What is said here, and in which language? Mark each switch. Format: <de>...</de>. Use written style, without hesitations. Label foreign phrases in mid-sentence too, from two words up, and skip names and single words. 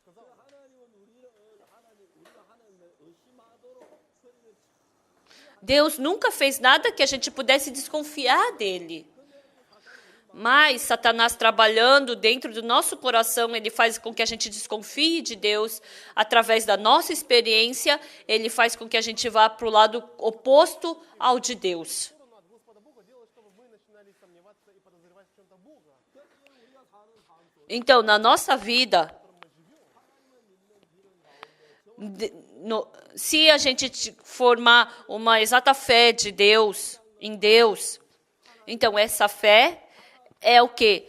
<pt>Deus nunca fez nada que a gente pudesse desconfiar dele. Mas Satanás trabalhando dentro do nosso coração, ele faz com que a gente desconfie de Deus. Através da nossa experiência, ele faz com que a gente vá para o lado oposto ao de Deus.</pt> <ru>Господа Бога делает, чтобы мы начинали сомневаться и подозревать в чем-то Бога.</ru> <pt>Então, na nossa vida, se a gente formar uma exata fé de Deus, em Deus, então essa fé é o quê?</pt>